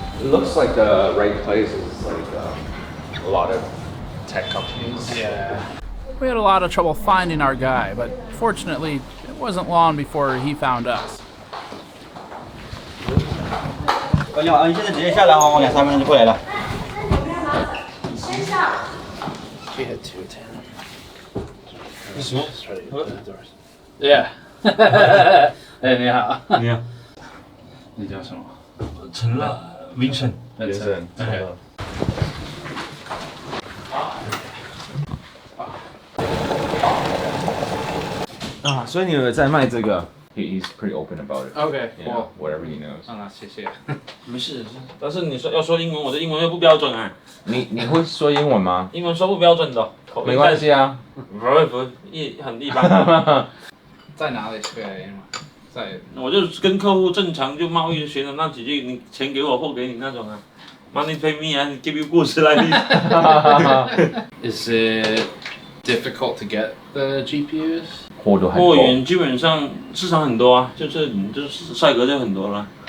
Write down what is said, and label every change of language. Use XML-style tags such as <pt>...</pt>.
<en>looks like the right place is like a lot of tech companies. Yeah. We had a lot of trouble finding our guy, but fortunately, it wasn't long before he found us.</en> <zh>你好，你现在直接下来哈，我2、3分钟就过来了。先上。</zh> <en>She had 210. Yeah.</en> <zh>哎，你好。你好。你叫什么？陈乐 ，Vincent。 Vincent。 OK。啊，所以你有在卖这个 ？</zh> <en>He's pretty open about it. Okay, You know, whatever he knows.</en> <zh>啊，谢谢。没事，但是你说要说英文，我的英文又不标准啊。你会说英文吗？英文说不标准的，没关系啊。不，很一般。在哪里学英文？在，我就跟客户正常就贸易学的那几句，你钱给我，货给你那种啊。</zh> <en>Money pay me and give you goods like this. Is it difficult to get the GPUs?</en> <zh>货源基本上市场很多啊，就是赛格就很多了。</zh>